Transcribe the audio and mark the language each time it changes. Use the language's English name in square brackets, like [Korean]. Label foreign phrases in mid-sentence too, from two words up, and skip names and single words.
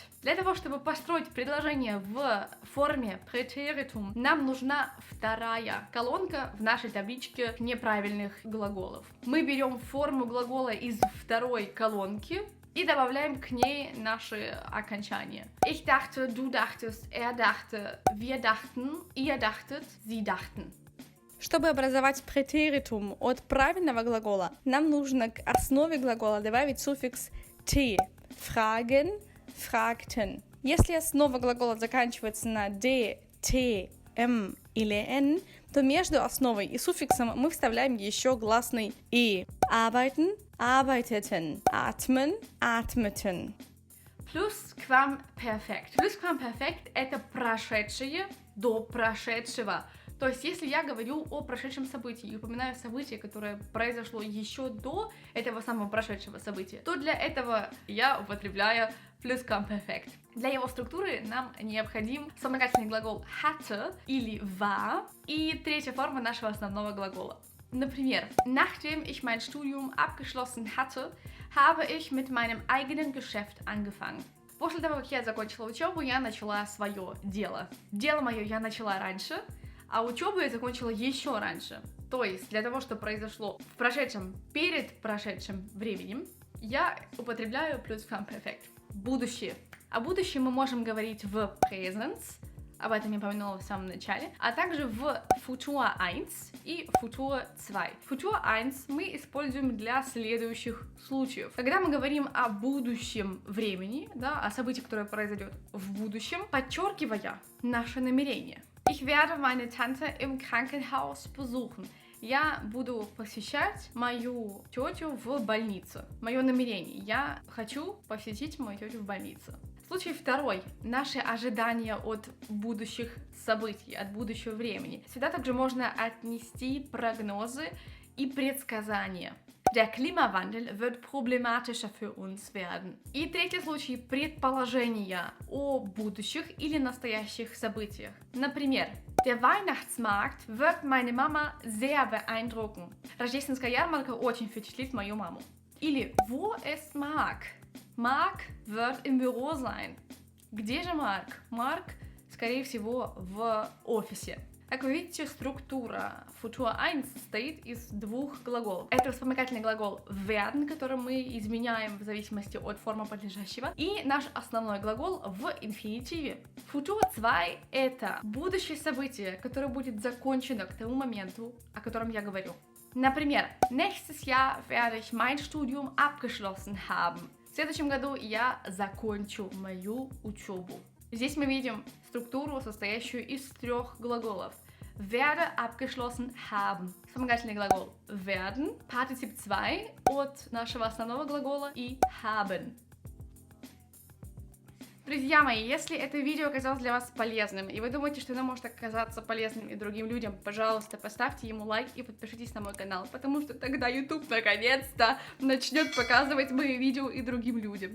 [Russian] Для того, чтобы построить предложение в форме präteritum, нам нужна вторая колонка в нашей табличке неправильных глаголов. Мы берем форму глагола из второй колонки и добавляем к ней наши окончания. [German] Ich dachte, du dachtest, er dachte, wir dachten, ihr dachtet, sie dachten. [Russian] Чтобы образовать präteritum от правильного глагола, нам нужно к основе глагола добавить суффикс t. [German] Fragen, fragten. [Russian] Если основа глагола заканчивается на d, t, m или n, то между основой и суффиксом мы вставляем еще гласный и. [German] Arbeiten, arbeiteten, atmen, atmeten. Plusquamperfekt. Plusquamperfekt — [Russian] это прошедшее до прошедшего. То есть, если я говорю о прошедшем событии и упоминаю событие, которое произошло еще до этого самого прошедшего события, то для этого я употребляю Plusquamperfekt. Для его структуры нам необходим вспомогательный глагол hatte или war и третья форма нашего основного глагола. Например, [German] nachdem ich mein Studium abgeschlossen hatte, habe ich mit meinem eigenen Geschäft angefangen. [Russian] После того, как я закончила учебу, я начала свое дело. Дело мое я начала раньше, а учебу я закончила еще раньше. То есть, для того, что произошло в прошедшем, перед прошедшим временем, я употребляю Plusquamperfekt. Будущее. О будущем мы можем говорить в presence, об этом я упомянула в самом начале, а также в Futur 1 и Futur 2. Futur 1 мы используем для следующих случаев. Когда мы говорим о будущем времени, да, о событии, которое произойдет в будущем, подчеркивая наше намерение. [German] Ich werde meine Tante im Krankenhaus besuchen. [Russian] Я буду посещать мою тетю в больнице. Мое намерение. Я хочу посетить мою тетю в больнице. Случай второй. Наши ожидания от будущих событий, от будущего времени. Сюда также можно отнести прогнозы и предсказания. [German] Der Klimawandel wird problematischer für uns werden. [Russian] И третий случай – предположения о будущих или настоящих событиях. Например, [German] der Weihnachtsmarkt wird meine Mama sehr beeindrucken. [Russian] Рождественская ярмарка очень впечатлит мою маму. [German] Или wo ist Mark? Mark wird im Büro sein. [Russian] Где же Марк? Марк, скорее всего, в офисе. Как вы видите, структура Futur 1 состоит из двух глаголов. Это вспомогательный глагол werden, который мы изменяем в зависимости от формы подлежащего, и наш основной глагол в инфинитиве. Futur 2 — это будущее событие, которое будет закончено к тому моменту, о котором я говорю. Например, [German] nächstes Jahr werde ich mein Studium abgeschlossen haben. [Russian] В следующем году я закончу мою учебу. Здесь мы видим структуру, состоящую из трех глаголов. [German] Werde abgeschlossen haben. [Russian] Вспомогательный глагол werden, партизип 2 от нашего основного глагола и haben. Друзья мои, если это видео оказалось для вас полезным, и вы думаете, что оно может оказаться полезным и другим людям, пожалуйста, поставьте ему лайк и подпишитесь на мой канал, потому что тогда YouTube наконец-то начнет показывать мои видео и другим людям.